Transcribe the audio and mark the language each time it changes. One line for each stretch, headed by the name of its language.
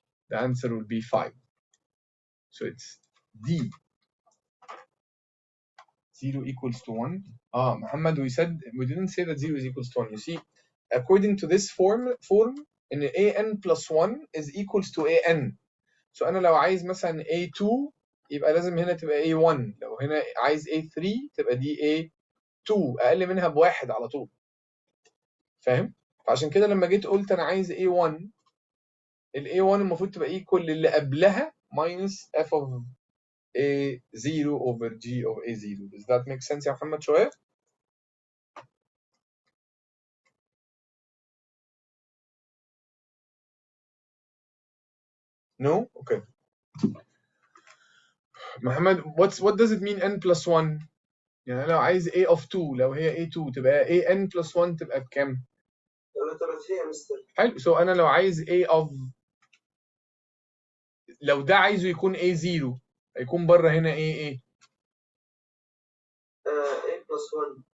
English: The answer will be 5. So it's D. 0 equals to 1. Muhammad, we didn't say that 0 is equals to 1. You see, according to this form in an plus 1 is equals to an.
Arabic: So أنا لو عايز مثلا a2 يبقى لازم هنا تبقى a1. لو هنا عايز a3 تبقى دي a2 أقل منها بواحد على طول. فاهم؟ فعشان كده لما جيت قلت أنا عايز a1 ال a1 المفروض تبقى equal للي قبلها
English: minus f of a0 over g of a0. Does that make sense
Arabic: يا محمد شوية؟
English: No? Okay. محمد, what does it mean n plus 1?
Arabic: يعني لو عايز a of 2 لو هي a2 تبقى an plus 1 تبقى بكام؟ 33 يا مستر. حلو.
English: So
Arabic: أنا لو عايز a of لو ده عايزه يكون a0 هيكون بره هنا a
English: a plus 1